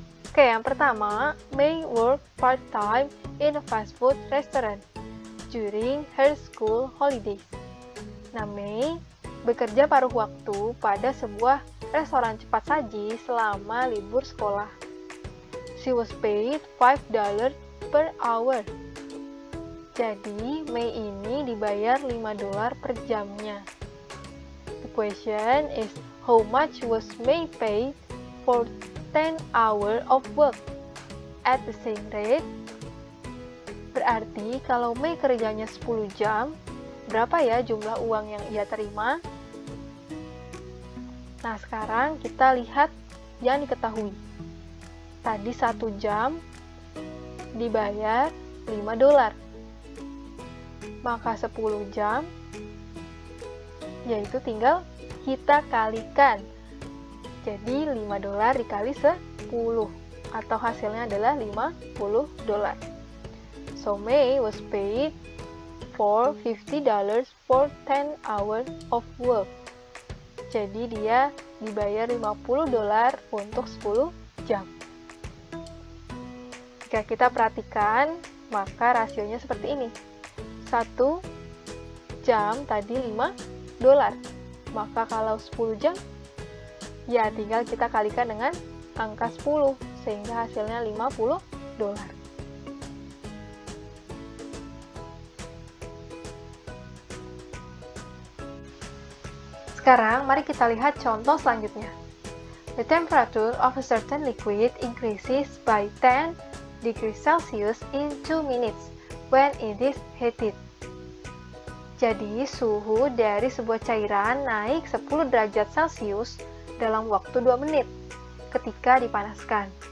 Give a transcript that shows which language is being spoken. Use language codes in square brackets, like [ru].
[id] Oke, yang pertama, [en] May work part-time in a fast food restaurant during her school holidays. [id] Nah, May bekerja paruh waktu pada sebuah restoran cepat saji selama libur sekolah. [en] She was paid $5 per hour. [id] Jadi, May ini dibayar $5 per jamnya. [en] The question is, how much was May paid for 10 hours of work at the same rate? [id] Berarti kalau May kerjanya 10 jam, berapa ya jumlah uang yang ia terima? Nah, sekarang kita lihat yang diketahui. Tadi 1 jam dibayar $5. Maka 10 jam, yaitu tinggal kita kalikan. Jadi $5 dikali 10, atau hasilnya adalah $50. [en] So May was paid for $50 for 10 hours of work. [id] Jadi dia dibayar $50 untuk 10 jam. Jika kita perhatikan, maka rasionya seperti ini. 1 jam tadi $5. Maka kalau 10 jam, ya tinggal kita kalikan dengan angka 10, sehingga hasilnya $50. Sekarang, mari kita lihat contoh selanjutnya. [en] The temperature of a certain liquid increases by 10 degrees Celsius in 2 minutes when it is heated. [id] Jadi, suhu dari sebuah cairan naik 10 derajat Celcius dalam waktu 2 menit ketika dipanaskan.